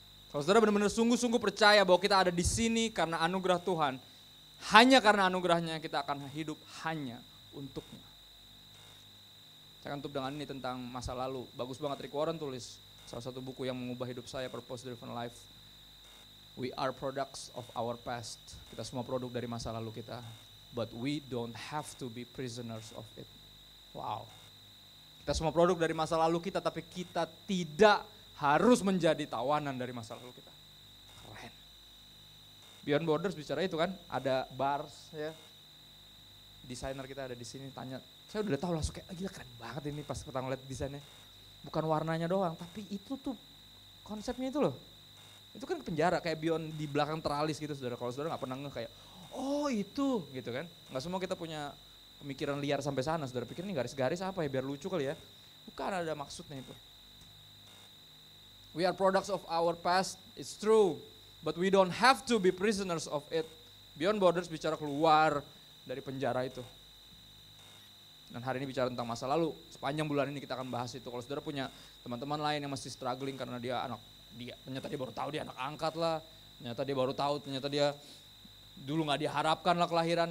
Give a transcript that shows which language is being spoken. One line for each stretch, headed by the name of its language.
Indonesian: Kalau saudara benar-benar sungguh-sungguh percaya bahwa kita ada di sini karena anugerah Tuhan, hanya karena anugerahnya kita akan hidup hanya untuknya. Saya akan tutup dengan ini tentang masa lalu. Bagus banget Rick Warren tulis salah satu buku yang mengubah hidup saya, Purpose Driven Life.
English: We are products of our past.
Indonesian: Kita semua produk dari masa lalu kita.
English: But we don't have to be prisoners of it. Wow.
Indonesian: Kita semua produk dari masa lalu kita, tapi kita tidak harus menjadi tawanan dari masa lalu kita. Keren. Beyond Borders bicara itu kan, ada bars ya. Desainer kita ada di sini tanya, saya udah tahu langsung kayak gila keren banget ini pas pertama lihat desainnya. Bukan warnanya doang, tapi itu tuh konsepnya itu loh. Itu kan penjara kayak beyond di belakang teralis gitu saudara. Kalau saudara nggak pernah ngeh kayak, oh itu gitu kan. Nggak semua kita punya pemikiran liar sampai sana. Saudara pikir ini garis-garis apa ya biar lucu kali ya. Bukan, ada maksudnya itu.
English: We are products of our past, it's true. But we don't have to be prisoners of it.
Indonesian: Beyond Borders bicara keluar dari penjara itu. Dan hari ini bicara tentang masa lalu. Sepanjang bulan ini kita akan bahas itu. Kalau saudara punya teman-teman lain yang masih struggling karena dia ternyata dia baru tahu dia anak angkat lah. Ternyata dia dulu gak diharapkan lah kelahiran.